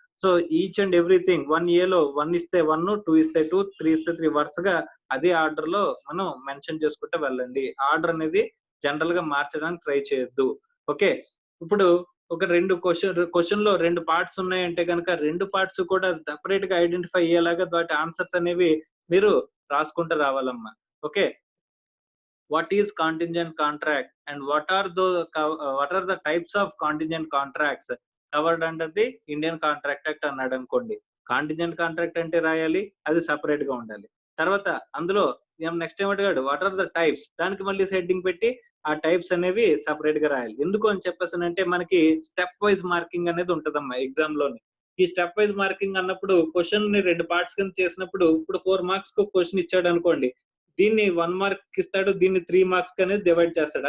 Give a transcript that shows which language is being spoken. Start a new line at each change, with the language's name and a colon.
Telugu: So each and everything 1A లో 1 ఇస్తే 1, 2 ఇస్తే 2, 3 ఇస్తే 3 వరుసగా అదే ఆర్డర్ లో మనం మెన్షన్ చేసుకుంటూ వెళ్ళండి. ఆర్డర్ అనేది జనరల్ గా మార్చడానికి ట్రై చేయొద్దు. ఓకే. ఇప్పుడు ఒక 2 క్వశ్చన్ లో 2 పార్ట్స్ ఉన్నాయంటే కనుక 2 పార్ట్స్ కూడా సెపరేట్ గా ఐడెంటిఫై అయ్యేలాగా వాటి ఆన్సర్స్ అనేవి మీరు రాసుకుంటూ రావాలమ్మా. Okay.
English: what is contingent contract and what are the types of contingent contracts covered under the Indian Contract Act
Telugu: అన్నాడు అనుకోండి, కాంటింజెంట్ కాంట్రాక్ట్ అంటే రాయాలి, అది సెపరేట్ గా ఉండాలి. తర్వాత అందులో నెక్స్ట్ ఏమంటాడు, వాట్ ఆర్ ద టైప్స్, దానికి మళ్ళీ హెడ్డింగ్ పెట్టి ఆ టైప్స్ అనేవి సెపరేట్ గా రాయాలి. ఎందుకు అని చెప్పేసానంటే మనకి స్టెప్ వైజ్ మార్కింగ్ అనేది ఉంటదమ్మా ఎగ్జామ్ లోని. ఈ స్టెప్ వైజ్ మార్కింగ్ అన్నప్పుడు క్వశ్చన్ ని 2 పార్ట్స్ కింద చేసినప్పుడు, ఇప్పుడు 4 మార్క్స్ కు క్వశ్చన్ ఇచ్చాడు అనుకోండి, దీన్ని 1 మార్క్ ఇస్తాడు, దీన్ని 3 మార్క్స్ అనేది డివైడ్ చేస్తాడు.